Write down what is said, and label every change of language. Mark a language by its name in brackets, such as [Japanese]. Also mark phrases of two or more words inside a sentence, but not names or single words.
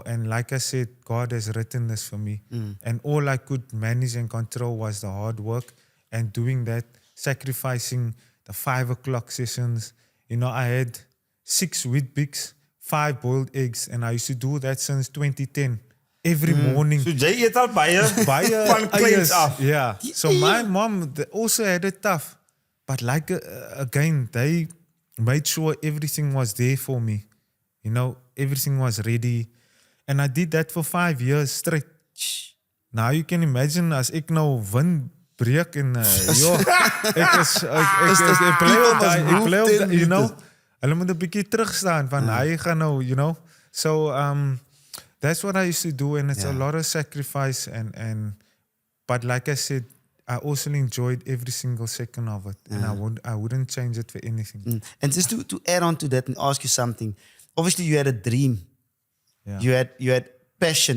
[English] And like I said, God has written this for me. And all I could manage and control was the hard work and doing that, sacrificing the 5 o'clock sessions. You know, I had 6 Weet-Bix, 5 boiled eggs, and I used to do that since 2010. Every morning. [Afrikaans] So jy eet al baie van kleins af. [English] Yeah. So my mom also had it tough. But like, again, they made sure everything was there for me. You know, everything was ready. And I did that for 5 years straight. Now you can imagine [Afrikaans] as ek nou win breek en ek bly op, [English] you know, [Afrikaans] hulle moet 'n bietjie terugstaan van hy gaan nou, [English] you know. So that's what I used to do, and it's a lot of sacrifice and but like I said, I also enjoyed every single second of it, and I wouldn't change it for anything. And just to add on to that and ask you something, obviously you had a dream, you had passion.